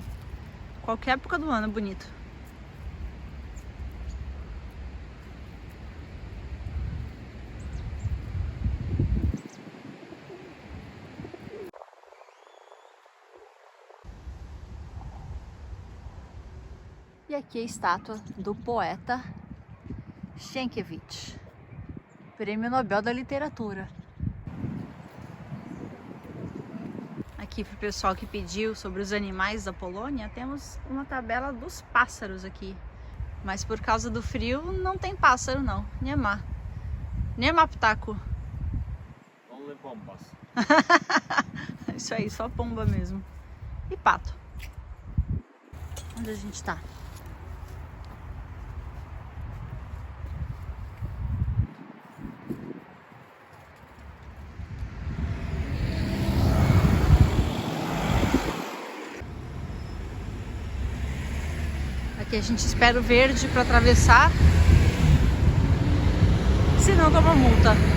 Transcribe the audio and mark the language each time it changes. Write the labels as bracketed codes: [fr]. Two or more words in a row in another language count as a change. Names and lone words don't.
[pt] Qualquer época do ano é bonito. E aqui a estátua do poeta Sienkiewicz, Prêmio Nobel da Literatura. Aqui para o pessoal que pediu sobre os animais da Polônia, temos uma tabela dos pássaros aqui. Mas por causa do frio não tem pássaro não, [pl] nie ma. Nie ma ptaku. [pt] Only pombas. Isso aí, só pomba mesmo. e pato. Onde a gente tá? Aqui a gente espera o verde para atravessar, senão toma multa.